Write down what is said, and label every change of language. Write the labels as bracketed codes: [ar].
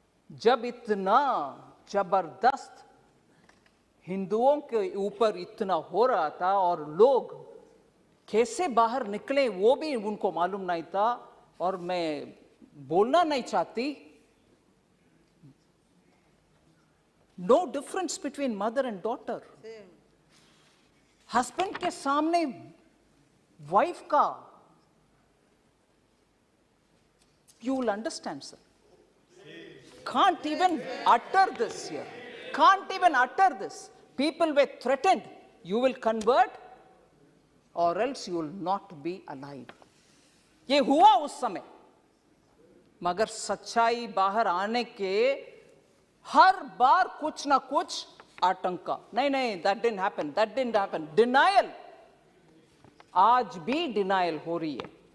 [hi] जब इतना जबरदस्त हिंदुओं के ऊपर इतना हो रहा था और लोग कैसे बाहर निकले वो भी उनको मालूम नहीं था, और मैं बोलना नहीं चाहती, [en] no difference between mother and daughter. [hi] Husband के सामने वाइफ का, [en] you will understand, sir. Can't even utter this here. Can't even utter this. People were threatened. You will convert or else you will not be alive. [hi] ये हुआ उस समय, मगर सच्चाई बाहर आने के हर बार कुछ ना कुछ आतंका, नहीं, [en] that didn't happen. [hi] डिनायल, आज भी डिनायल हो रही है।